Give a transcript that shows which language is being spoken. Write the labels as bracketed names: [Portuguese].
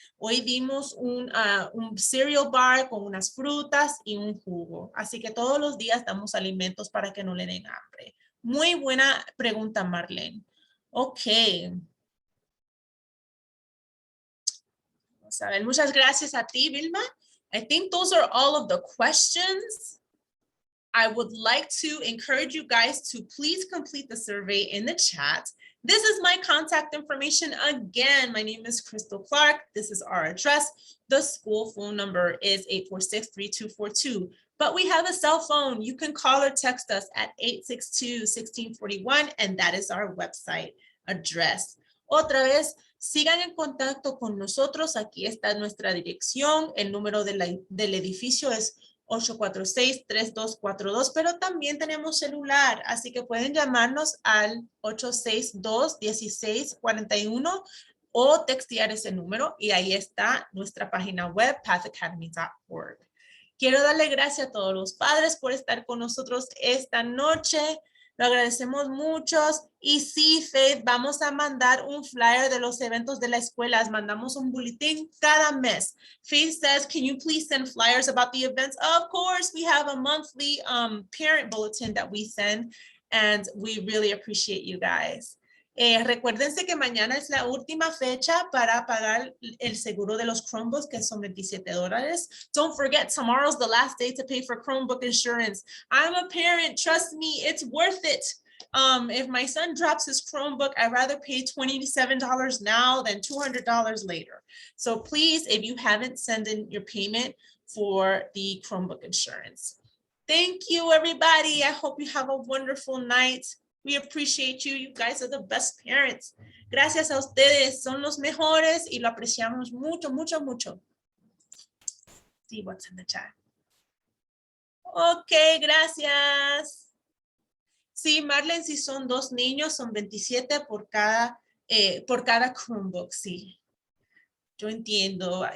[Spanish] Hoy dimos un cereal bar con unas frutas y un jugo, así que todos los días damos alimentos para que no le den hambre. Muy buena pregunta, Marlene. Ok. A ver, muchas gracias a ti, Vilma. [English] I think those are all of the questions. I would like to encourage you guys to please complete the survey in the chat. This is my contact information. Again, my name is Crystal Clark. This is our address. The school phone number is 846-3242. But we have a cell phone. You can call or text us at 862-1641, and that is our website address. [Spanish] Otra vez, sigan en contacto con nosotros. Aquí está nuestra dirección. El número del edificio es 846-3242, pero también tenemos celular, así que pueden llamarnos al 862-1641 o textear ese número y ahí está nuestra página web, pathacademy.org. Quiero darle gracias a todos los padres por estar con nosotros esta noche. Lo agradecemos mucho. Y sí, Faith, vamos a mandar un flyer de los eventos de la escuela. Mandamos un boletín cada mes. [English] Faith says, can you please send flyers about the events? Of course, we have a monthly parent bulletin that we send, and we really appreciate you guys. Recuérdense que mañana es la última fecha para pagar el seguro de los Chromebooks, que son $27. Don't forget, tomorrow's the last day to pay for Chromebook insurance. I'm a parent, trust me, it's worth it. If my son drops his Chromebook, I'd rather pay $27 now than $200 later. So please, if you haven't sent in your payment for the Chromebook insurance. Thank you, everybody. I hope you have a wonderful night. We appreciate you. You guys are the best parents. [Spanish] Gracias a ustedes. Son los mejores y lo apreciamos mucho, mucho, mucho. [English] See what's in the chat. [Spanish] Ok, gracias. Sí, Marlene, si son 2 niños, son 27 por cada Chromebook, sí. Yo entiendo.